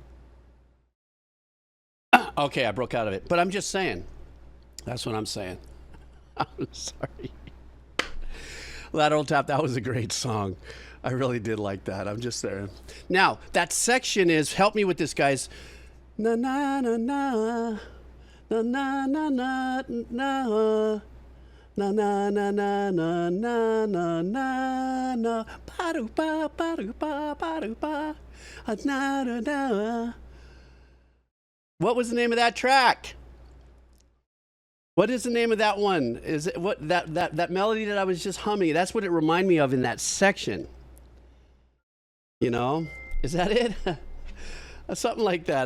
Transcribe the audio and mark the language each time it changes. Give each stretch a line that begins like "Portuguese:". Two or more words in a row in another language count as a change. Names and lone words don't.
English: Okay, I broke out of it. But I'm just saying. That's what I'm saying. I'm sorry. Lateral Tap, that was a great song. I really did like that. I'm just there. Now, that section is, help me with this, guys. Na na na na. Na na na na na. Na na na na na na na na na. Ba-do ba ba-do ba ba-do ba. Na na na. What was the name of that track? What is the name of that one? Is it what that melody that I was just humming? That's what it reminded me of in that section. Is that it? Something like that.